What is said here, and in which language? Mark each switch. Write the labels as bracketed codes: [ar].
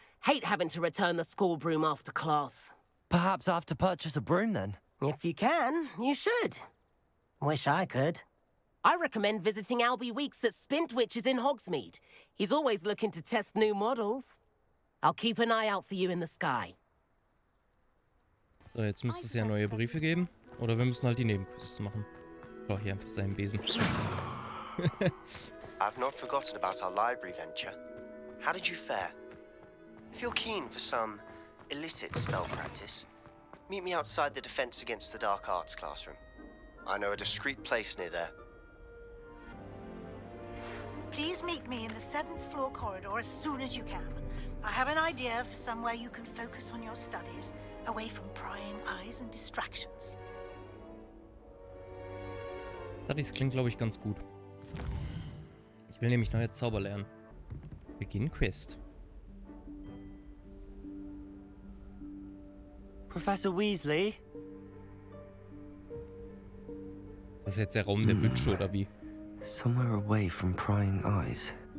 [en] Hate having to return the school broom after class. Perhaps I have to purchase a broom then. If you can, you should. Wish I could. I recommend visiting Albie Weeks at Spintwitches in Hogsmeade. He's always looking to test new models. I'll keep an eye out for you in the sky. [de] So, jetzt müsste es ja neue Briefe geben. Oder wir müssen halt die Nebenquests machen. Ich hier einfach seinen Besen. [en] I've not forgotten about our library venture. How did you fare? If you're keen for some illicit spell practice, meet me outside the Defense Against the Dark Arts classroom. I know a discreet place near there. Please meet me in the 7th floor corridor as soon as you can. I have an idea for somewhere you can focus on your studies, away from prying eyes and distractions. [de] Studies klingt, glaube ich, ganz gut. Ich will nämlich neue Zauber lernen. Beginn Quest. Professor Weasley? Ist das jetzt der Raum der Wünsche oder wie? [en] Somewhere away from prying eyes.